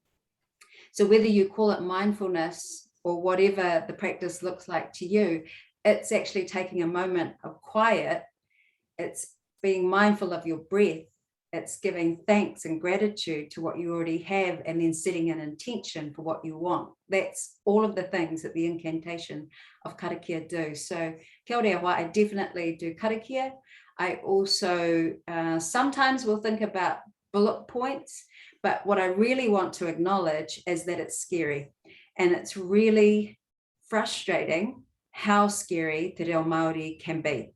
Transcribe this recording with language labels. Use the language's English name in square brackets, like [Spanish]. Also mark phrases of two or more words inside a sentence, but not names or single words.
[English] So whether you call it mindfulness or whatever the practice looks like to you, it's actually taking a moment of quiet. It's being mindful of your breath. It's giving thanks and gratitude to what you already have, and then setting an intention for what you want. That's all of the things that the incantation of karakia do. So [Māori] kia ora wā, [English] I definitely do karakia. I also sometimes will think about bullet points, but what I really want to acknowledge is that it's scary. And it's really frustrating how scary Te Reo Māori can be.